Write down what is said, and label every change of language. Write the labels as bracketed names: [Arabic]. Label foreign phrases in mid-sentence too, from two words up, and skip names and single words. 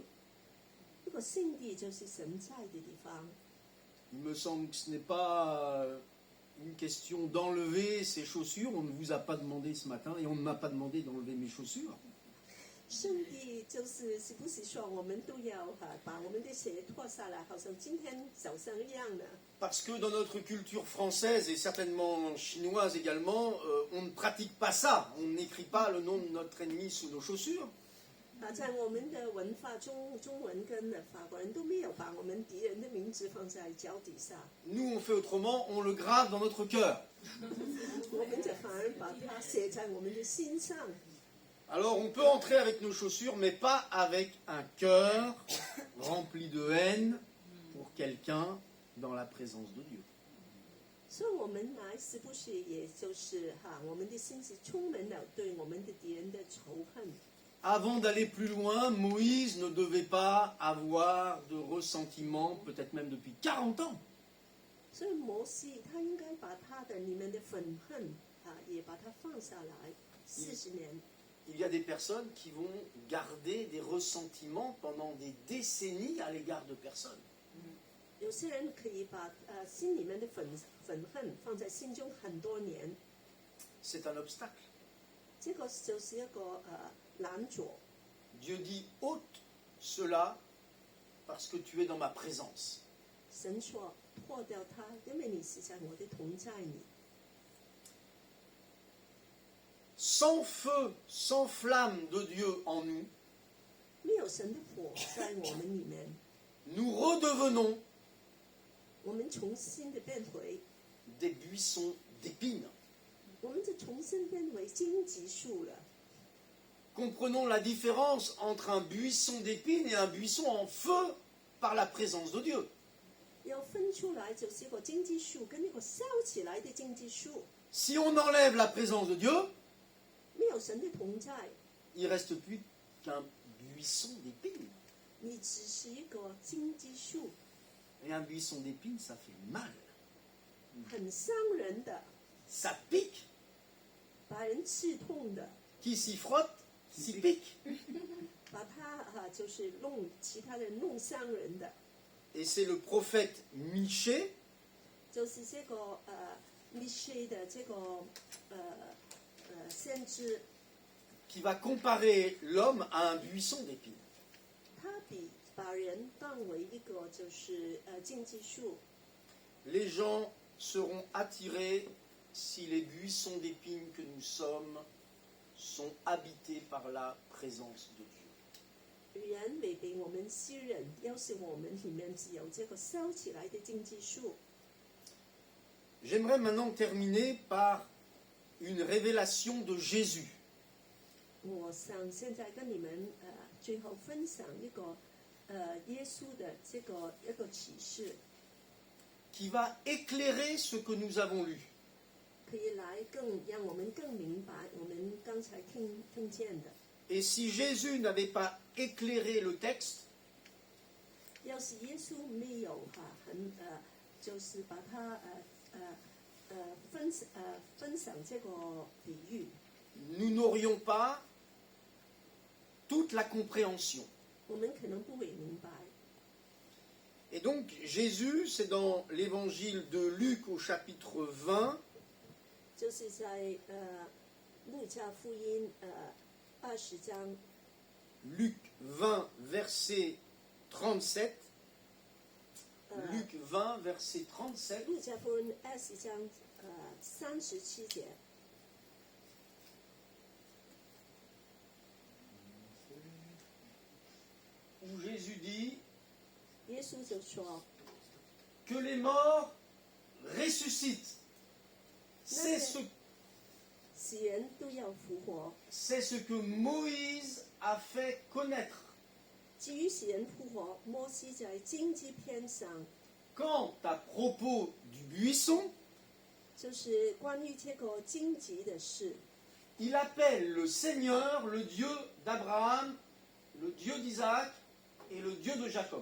[Chinese] 这个圣地就是神在的地方。 [French] Il me semble que ce n'est pas une question d'enlever ses chaussures. On ne vous a pas demandé ce matin et on ne m'a pas demandé d'enlever mes chaussures. [Chinese] 圣地是不是说我们都要把我们的鞋脱下来，好像今天早上一样的？ [French] Parce que dans notre culture française et certainement chinoise également, on ne pratique pas ça. On n'écrit pas le nom de notre ennemi sous nos chaussures. [Chinese] 在我们的文化中文跟法国人都没有把我们敌人的名字放在脚底下， [French] Nous, on fait autrement, on le grave dans notre cœur. [Chinese] 我们就反而把它写在我们的心上。 [French] Alors on peut entrer avec nos chaussures, mais pas avec un cœur rempli de haine pour quelqu'un dans la présence de Dieu. [Chinese] 所以我们来是不是也就是我们的心是充满了对我们的敌人的仇恨？ [French] Avant d'aller plus loin, Moïse ne devait pas avoir de ressentiment, peut-être même depuis 40 ans. [Chinese] 所以摩西他应该把他的你们的愤恨也把它放下来40年。 [French] Il y a des personnes qui vont garder des ressentiments pendant des décennies à l'égard de personnes. [Chinese] 有些人可以把心里面的愤恨放在心中很多年， [French] C'est un obstacle. [Chinese] 这个就是一个拦阻。 [French] Dieu dit ôte cela parce que tu es dans ma présence. [Chinese] 神说脱掉它，因为你是在我的同在里。 [French] Sans feu, sans flamme de Dieu en nous, [Chinese] 没有神的火在我们里面， [French] nous redevenons [Chinese] 我们重新的变回 [French] des buissons d'épines. [Chinese] 我们就重新变为荆棘树了。 [French] Comprenons la différence entre un buisson d'épines et un buisson en feu par la présence de Dieu. [Chinese] 要分出来，就是一个荆棘树跟一个烧起来的荆棘树， [French] Si on enlève la présence de Dieu, [Chinese] 没有神的同在， [French] il ne reste plus qu'un buisson d'épines. [Chinese] 你只是一个荆棘树， [French] Et un buisson d'épines, ça fait mal. [Chinese] 很伤人的， [French] Ça pique. [Chinese] 把人刺痛的， [French] Qui s'y frotte, s'y pique. [Chinese] 把他就是弄其他人弄伤人的， [French] Et c'est le prophète Michée [Chinese] 就是这个密歇的这个先知， [French] qui va comparer l'homme à un buisson d'épines. [Chinese] 他把人当为一个就是荆棘树， [French] Les gens seront attirés si les buissons d'épines que nous sommes sont habités par la présence de Dieu. [Chinese] 人会被我们吸引，要是我们里面只有这个烧起来的荆棘树。 [French] J'aimerais maintenant terminer par une révélation de Jésus. [Chinese] 我想现在跟你们最后分享一个耶稣的这个一个启示， [French] qui va éclairer ce que nous avons lu. [Chinese] 可以来让我们更明白我们刚才听见的。 [French] Et si Jésus n'avait pas éclairé le texte, [Chinese] 要是耶稣没有就是把它分享这个比喻， [French] nous n'aurions pas toute la compréhension. [Chinese] 我们可能不会明白。 [French] Et donc Jésus, c'est dans l'évangile de Luc au chapitre 20, [Chinese] 就是在路加福音20章 [French] Luc 20, verset 37, Luc 20, verset 37, [Chinese] 路加福音20章37节， [French] où Jésus dit [Chinese] 耶稣就说 [French] que les morts ressuscitent. C'est ce, [Chinese] 死人都要复活。 [French] c'est ce que Moïse a fait connaître. [Chinese] 至于死人复活，摩西在荆棘篇上， [French] Quant à propos du buisson, [Chinese] 就是关于这个荆棘的事， [French] il appelle le Seigneur le Dieu d'Abraham, le Dieu d'Isaac et le Dieu de Jacob.